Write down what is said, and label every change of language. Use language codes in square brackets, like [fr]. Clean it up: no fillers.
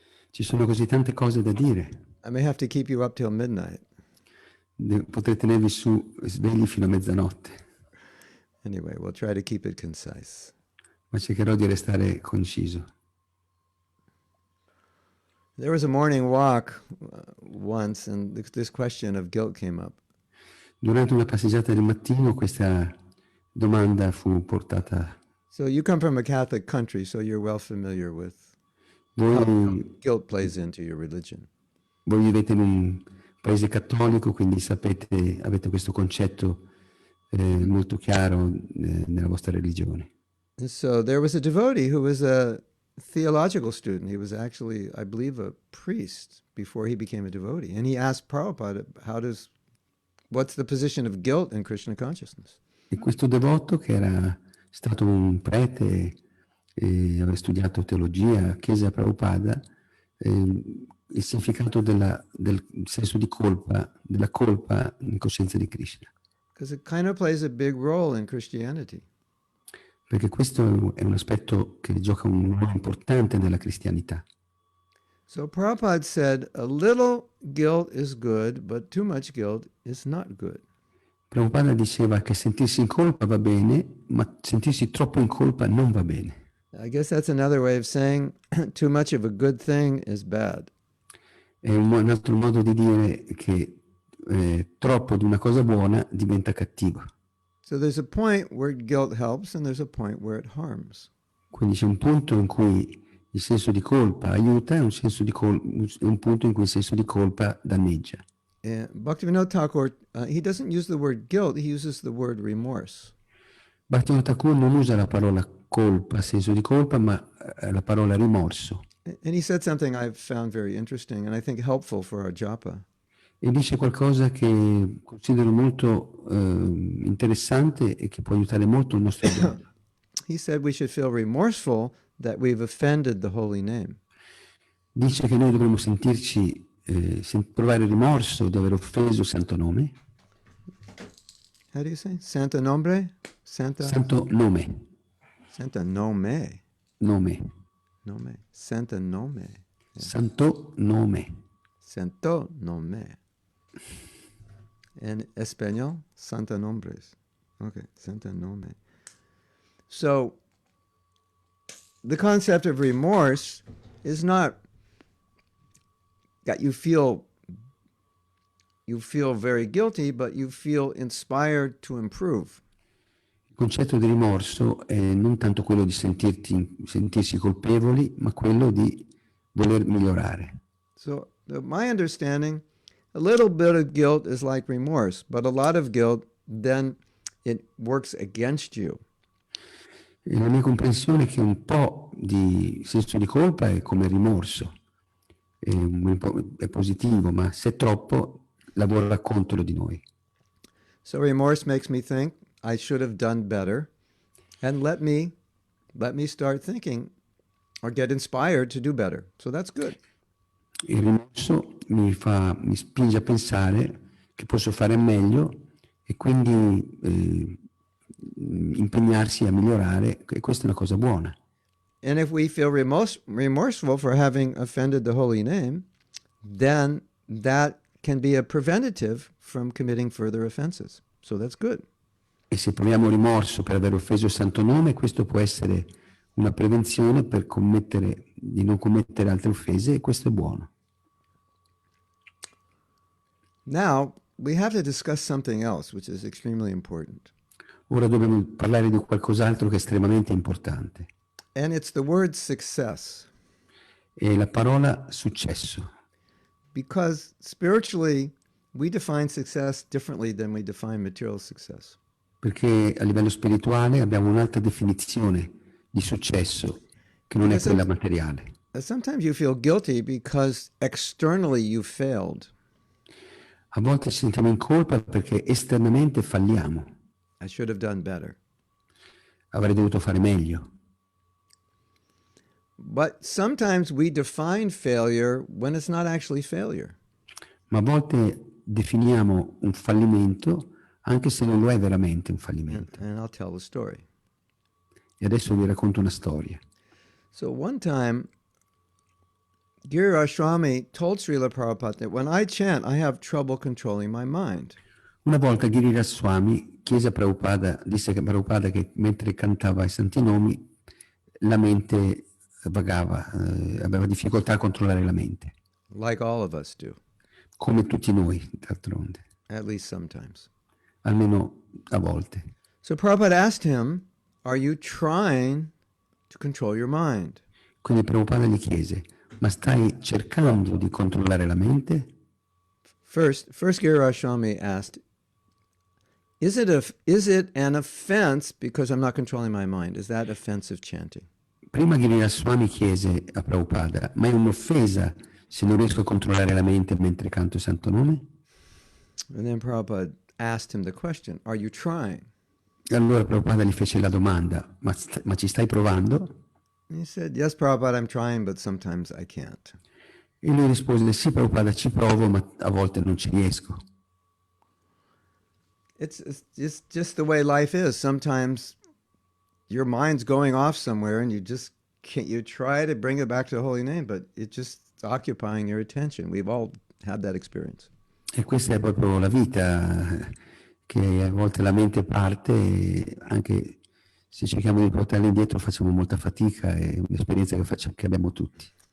[it] Ci sono così tante cose da dire. [en] I may have to keep you up till midnight. [it] Potrei tenervi su svegli fino a mezzanotte, [en] Anyway, we'll try to keep it concise. [it] ma cercherò di restare conciso. [en] There was a morning walk once, and this question of guilt came up. [it] Durante una passeggiata del mattino questa domanda fu portata. [en] So you come from a Catholic country, so you're well familiar with how [it] Voi, [en] guilt plays into your religion. [it] voi vivete in un paese cattolico, quindi sapete, avete questo concetto molto chiaro nella vostra religione. [en] And so there was a devotee who was a theological student. He was actually, I believe, a priest before he became a devotee. And he asked Prabhupada, what's the position of guilt in Krishna consciousness? [it] E questo devoto, che era stato un prete e aveva studiato teologia, chiese a Prabhupada il significato del senso di colpa, della colpa in coscienza di Krishna. [en] Because it kind of plays a big role in Christianity. [it] Perché questo è un aspetto che gioca un ruolo importante nella cristianità. [en] So Prabhupada said, a little guilt is good, but too much guilt is not good. [it] Prabhupada diceva che sentirsi in colpa va bene, ma sentirsi troppo in colpa non va bene. [en] I guess that's another way of saying too much of a good thing is bad. [it] È un altro modo di dire che troppo di una cosa buona diventa cattivo. [en] So there's a point where guilt helps and there's a point where it harms. [it] Quindi c'è un punto in cui il senso di colpa aiuta e un punto in cui il senso di colpa danneggia. [en] Bhaktivinoda Thakur, he doesn't use the word guilt, he uses the word remorse. [it] Bhaktivinoda Thakur non usa la parola colpa, senso di colpa, ma la parola rimorso. [en] And he said something I've found very interesting and I think helpful for our japa. [it] E dice qualcosa che considero molto interessante e che può aiutare molto il nostro japa. [en] He said we should feel remorseful that we've offended the holy name. [it] Dice che noi dovremmo sentirci, provare rimorso di aver offeso il santo nome. [en] How do you say? Santa nombre? [it] Santo nome. Santa nome. Nome. Nome. Santa nome. Yeah. Santo nome. Santo nome. [es] En español, Santa nombres. [it] Okay, Santa nome. [en] So, the concept of remorse is not that you feel very guilty, but you feel inspired to improve. [it] Il concetto di rimorso è non tanto quello di sentirsi colpevoli, ma quello di voler migliorare. [en] So, my understanding, a little bit of guilt is like remorse, but a lot of guilt, then it works against you. [it] E la mia comprensione è che un po' di senso di colpa è come rimorso, è positivo, ma se è troppo lavora contro di noi. [en] So remorse makes me think I should have done better, and let me start thinking or get inspired to do better. So that's good. [it] Il rimorso mi spinge a pensare che posso fare meglio e quindi impegnarsi a migliorare, e questa è una cosa buona. [en] And if we feel remorseful for having offended the holy name, then that can be a preventative from committing further offenses. So that's good. [it] E se proviamo rimorso per aver offeso il santo nome, questo può essere una prevenzione per di non commettere altre offese, e questo è buono. [en] Now, we have to discuss something else, which is extremely important. [it] Ora dobbiamo parlare di qualcos'altro che è estremamente importante. [en] And it's the word success. [it] È la parola successo. [en] Because spiritually, we define success differently than we define material success. [it] Perché a livello spirituale abbiamo un'altra definizione di successo che non è quella materiale. [en] Sometimes you feel guilty because externally you failed. [it] A volte ci sentiamo in colpa perché esternamente falliamo. [en] I should have done better. [it] Avrei dovuto fare meglio. [en] But sometimes we define failure when it's not actually failure. [it] Ma a volte definiamo un fallimento anche se non lo è veramente un fallimento. [en] And I'll tell the story. [it] E adesso vi racconto una storia. [en] So one time, Giriraj Swami told Srila Prabhupada that when I chant, I have trouble controlling my mind. [it] Una volta Giriraj Swami chiese a Prabhupada, disse che Prabhupada che mentre cantava i santi nomi la mente vagava, aveva difficoltà a controllare la mente, [en] Like all of us do, [it] come tutti noi d'altronde, [en] at least sometimes. [it] almeno a volte. [en] So Prabhupada asked him, are you trying to control your mind? [it] Quindi Prabhupada gli chiese, ma stai cercando di controllare la mente? [en] First Giriraj Swami asked, is it an offense because I'm not controlling my mind? Is that offensive chanting? [it] Prima Giriraj Swami chiese a Prabhupada, ma è un'offesa se non riesco a controllare la mente mentre canto il santo nome? [en] And then Prabhupada asked him the question, are you trying? [it] E allora Prabhupada gli fece la domanda, ma ci stai provando? [en] And he said, yes, Prabhupada, I'm trying, but sometimes I can't. [it] E lui rispose, sì Prabhupada, ci provo, ma a volte non ci riesco. [en] It's just the way life is. Sometimes your mind's going off somewhere and you just can't, you try to bring it back to the holy name, but it's just occupying your attention. We've all had that experience. [it] E questa è proprio la vita, che a volte la mente parte e anche se cerchiamo di portarla indietro facciamo molta fatica, è un'esperienza che abbiamo tutti.